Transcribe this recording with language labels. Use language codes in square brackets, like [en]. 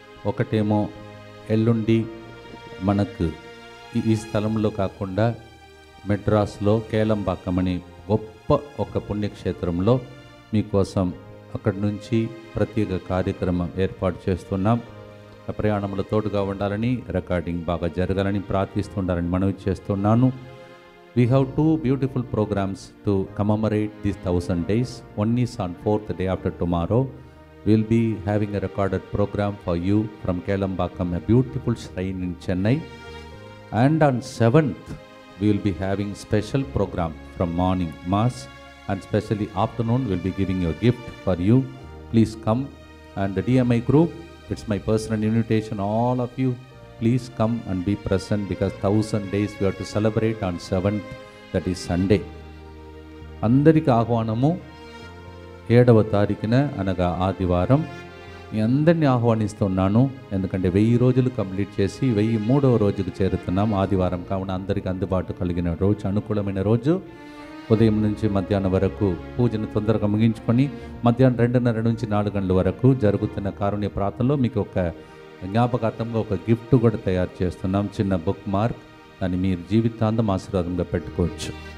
[te] ఒకటేమో ఎల్లుండి మనకు ఈ స్థలంలో కాకుండా మెడ్రాస్లో కేలంబాకం అనే గొప్ప ఒక పుణ్యక్షేత్రంలో మీకోసం అక్కడి నుంచి ప్రత్యేక కార్యక్రమం ఏర్పాటు చేస్తున్నాం. ఆ ప్రయాణంలో తోడుగా ఉండాలని, రికార్డింగ్ బాగా జరగాలని ప్రార్థిస్తుండాలని మనవి చేస్తున్నాను. [en] We have 2 beautiful programs to commemorate these 1000 days. One is on 4th day after tomorrow. We'll be having a recorded program for you from Kelambakam, a beautiful shrine in Chennai. And on 7th, we will be having special program from morning mass, and especially afternoon we'll be giving you a gift for you. Please come. And the DMI group, it's my personal invitation, all of you, please come and be present, because 1000 days we have to celebrate on 7th, that is Sunday. [te] అందరికి ఆహ్వానము 7వ తారీఖున అనగా ఆదివారం. మీ అందరినీ ఆహ్వానిస్తున్నాను, ఎందుకంటే 1000 రోజులు complete చేసి 1003వ రోజుకు చేరుతున్నాం ఆదివారం. కావున అందరికీ అందుబాటు కలిగిన రోజు, అనుకూలమైన రోజు. ఉదయం నుంచి మధ్యాహ్నం వరకు పూజను తొందరగా ముగించుకొని మధ్యాహ్నం 2:30 నుంచి 4 గంటల వరకు జరుగుతున్న కారుణ్య ప్రార్థనలో మీకు ఒక జ్ఞాపకార్థంగా ఒక గిఫ్ట్ కూడా తయారు చేస్తున్నాం, చిన్న బుక్ మార్క్. దాన్ని మీరు జీవితాంతం ఆశీర్వాదంగా పెట్టుకోవచ్చు.